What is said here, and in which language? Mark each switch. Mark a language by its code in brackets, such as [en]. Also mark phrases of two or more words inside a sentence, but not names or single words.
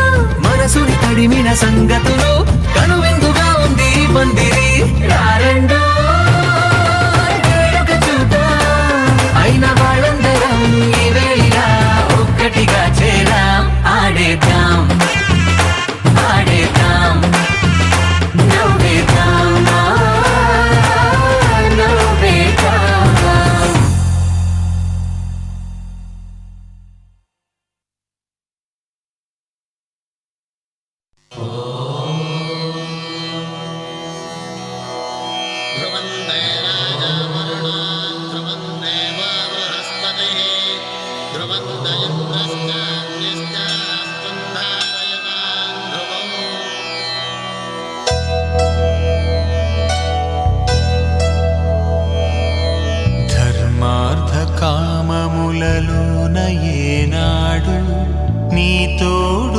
[te] మనసుని తడిమిన సంగతులు కనువిందుగా ఉంది ఈ పందిరి రారండో వేడుక చూద్దాం అయిన వాళ్ళందరం ఈ వేళ ఒక్కటిగా చేరాం ఆడేద్దాం ఆడేద్దాం నవ్వేద్దాం నవ్వేద్దాం [sa] ध्रुवं देवानामरुणान् ध्रुवं देवा बृहस्पतिः ध्रुवं दयन्द्रश्चान्यश्चास्तुं धारयतान् ध्रुवम् [te] ధర్మార్థ కామములలోన ఏనాడు నీ తోడు